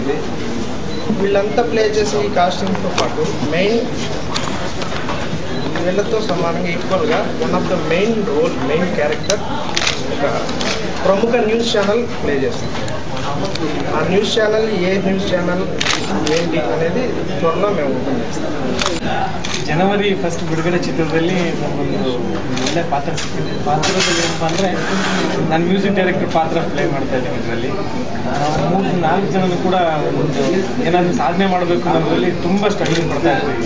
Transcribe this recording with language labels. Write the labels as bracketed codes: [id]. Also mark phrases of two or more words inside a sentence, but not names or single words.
[te] ఇది వీళ్ళంతా ప్లే చేసే ఈ కాస్టింగ్తో పాటు మెయిన్ వీళ్ళతో సమానంగా ఈక్వల్గా [en] one of the main role, main character [te] ఒక ప్రముఖ [en] news channel [te] ప్లే చేస్తుంది. ఆ [en] news channel [te] ఏ [en] news channel [te] ఏంటి అనేది త్వరలో మేము ఓపెన్ చేస్తాం. [kn] ಜನವರಿ 1 ಬಿಡುಗಡೆ ಚಿತ್ರದಲ್ಲಿ ನಮಗೊಂದು ಒಳ್ಳೆ ಪಾತ್ರ ಸಿಕ್ಕಿದೆ. ಪಾತ್ರದಲ್ಲಿ ಏನಪ್ಪ ಅಂದರೆ ನಾನು [en] music director [kn] ಪಾತ್ರ ಪ್ಲೇ ಮಾಡ್ತಾ ಇದ್ದೀನಿ. ಇದರಲ್ಲಿ ನಾವು 3-4 ಜನನು ಕೂಡ ಒಂದು ಏನಾದರೂ ಸಾಧನೆ ಮಾಡಬೇಕು ಅನ್ನೋದ್ರಲ್ಲಿ ತುಂಬ ಸ್ಟ್ರಗಲಿಂಗ್ ಪಡ್ತಾ ಇದ್ದೀವಿ.